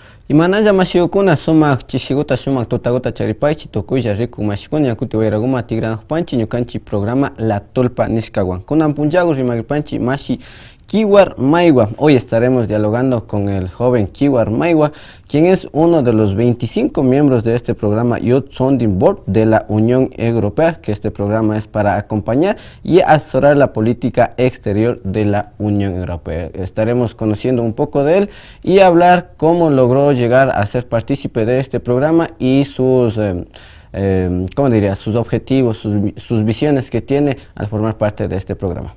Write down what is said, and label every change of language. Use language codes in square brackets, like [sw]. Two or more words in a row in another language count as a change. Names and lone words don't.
[qu] Imanalla mashiukuna sumak chishiguta sumak tutaguta charipaychi tukulla riku mashikuna yakuti wayraguma tigranakpanchi ñukanchi programa La Tulpa nishkawan. Kunan punllagu rimagipanchi mashi Kiwar Maywa. [es] Hoy estaremos dialogando con el joven Kiwar Maywa, quien es uno de los 25 miembros de este programa Youth Sounding Board de la Unión Europea, que este programa es para acompañar y asesorar la política exterior de la Unión Europea. Estaremos conociendo un poco de él y hablar cómo logró llegar a ser partícipe de este programa y sus sus objetivos, sus visiones que tiene al formar parte de este programa.